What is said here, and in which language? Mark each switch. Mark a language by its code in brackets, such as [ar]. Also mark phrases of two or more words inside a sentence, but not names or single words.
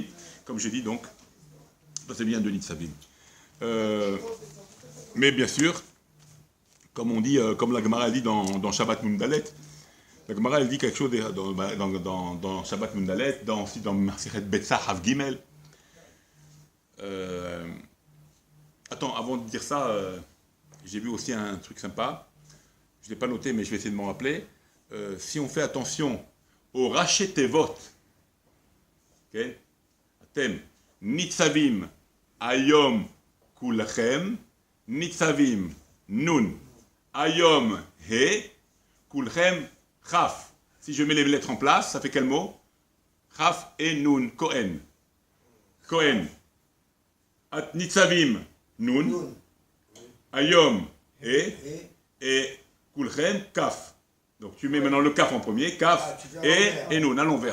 [fr] Comme j'ai dit, donc, ça c'est bien de Nitzavim. Mais bien sûr, comme on dit, comme la Gemara dit dans Shabbat Mundalet, la Gemara elle dit quelque chose dans Shabbat Mundalet, aussi dans [he] מסכת ביצה [fr] Hav Gimel. Attends, avant de dire ça, j'ai vu aussi un truc sympa. Je ne l'ai pas noté, mais je vais essayer de m'en rappeler. Si on fait attention au rachetevot, [he] ok, אתם, נצבים, היום, כלכם, נצבים, נון, היום, הא, כלכם, כף. [fr] Si je mets les lettres en place, ça fait quel mot? Chaf et Nun, Kohen. Kohen. Nitzavim, Nun. Ayom, et Kulchem, Kaf. Donc tu mets maintenant le Kaf en premier, Kaf et Nun, à l'envers.